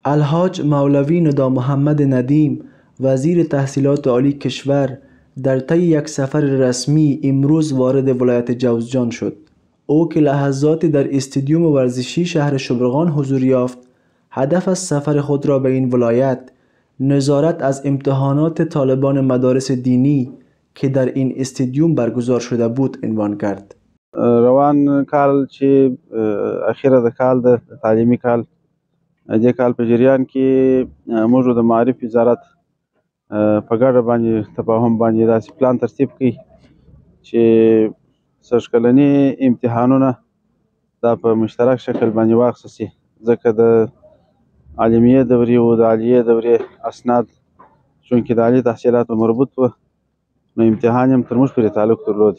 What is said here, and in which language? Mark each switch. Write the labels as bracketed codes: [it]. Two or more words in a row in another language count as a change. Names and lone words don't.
[fa] الحاج مولوی ندا محمد ندیم وزیر تحصیلات عالی کشور در طی یک سفر رسمی امروز وارد ولایت جوزجان شد. او که لحظاتی در استادیوم ورزشی شهر شبرغان حضور یافت، هدف از سفر خود را به این ولایت نظارت از امتحانات طالبان مدارس دینی که در این استادیوم برگزار شده بود عنوان کرد. [ps] روان کال چې اخیره د کال د تعلیمي کال د کال په جریان کې موږ د معارف وزارت په ګډه باندې تفاهم باندې داسې پلان ترتیب کړي چې سږکلني امتحانونه دا په مشترک شکل باندې واخیستل شي، ځکه د عالمیه دورې او د عالیه دورې اسناد چونکې د عالي تحصیلاتو مربوط وو، نو امتحان هم تر موږ پورې تعلق درلود.